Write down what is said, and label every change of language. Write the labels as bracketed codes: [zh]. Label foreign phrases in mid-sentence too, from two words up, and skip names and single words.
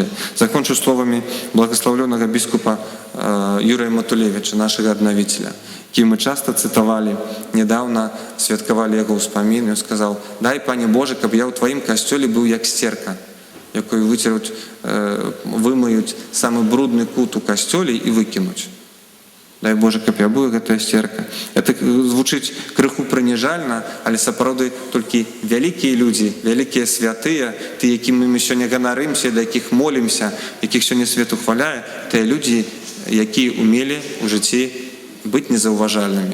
[uk] Закончу словами благословленого біскупа Юрія Матулевича, нашого одновителя, який ми часто цитували, недавно святкували його успомін, і він сказав: «Дай, Пане Боже, щоб я у Твоїм костюлі був як стерка, якою витеруть, вимиють саме брудний кут у костюлі і викинуть». [be] Дай Боже, каб я быў гэтая сцерка. Это звучыць крыху прыніжальна, але сапраўды толькі вялікія людзі, вялікія святыя, тыя, якімі мы сёння ганарымся, да якіх молімся, якіх сёння свет ухваляе, тыя людзі, якія умелі ў жыцці быць незаўважальнымі.